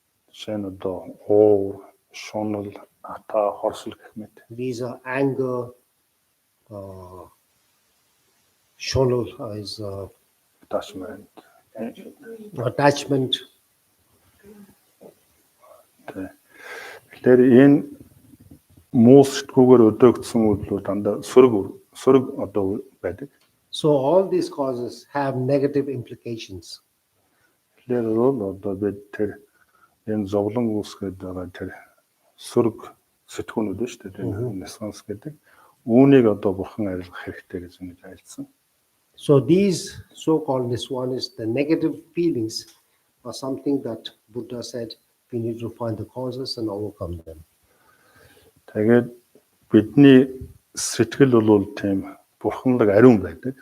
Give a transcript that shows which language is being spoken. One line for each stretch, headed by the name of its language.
Mongolian: Жишээ нь одоо уур, шунал, ата, хорсол гэх мэт.
English: These are anger, shonal is Attachment. attachment.
Mongolian: Тэгэхээр энэ муу сэтгүүгээр өдөөгдсөн үйлдэл дандаа сөрөг одоо байдаг.
English: So all these causes have negative implications.
Mongolian: Тэгэхээр бол одоо бид тэр энэ зовлон үүсгээд байгаа тэр сөрөг сэтгүүнүүд нь шүү дээ. Нисванс гэдэг. Үүнийг одоо бурхан арилгах хэрэгтэй гэж ингэж айлцсан.
English: So these so-called niswanis, the negative feelings, are something that Buddha said we need to find the causes and overcome them.
Mongolian: Тэгээд бидний сэтгэл бол тийм бурханлаг ариун байдаг.